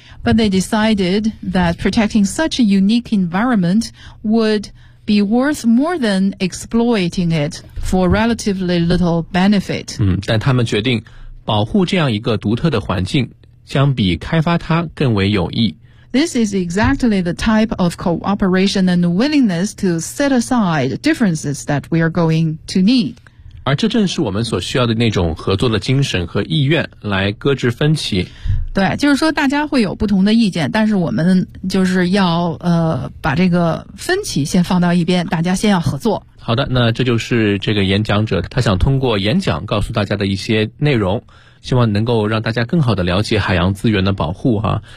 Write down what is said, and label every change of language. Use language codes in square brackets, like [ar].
[en] But they decided that protecting such a unique environment would be worth more than exploiting it for relatively little benefit. [zh] 但他们决定保护这样一个独特的环境，相比开发它更为有益。 [en] This is exactly the type of cooperation and willingness to set aside differences that we are going to need. [zh] 而这正是我们所需要的那种合作的精神和意愿来搁置分歧。对，就是说大家会有不同的意见，但是我们就是要把这个分歧先放到一边，大家先要合作。好的，那这就是这个演讲者他想通过演讲告诉大家的一些内容，希望能够让大家更好的了解海洋资源的保护哈、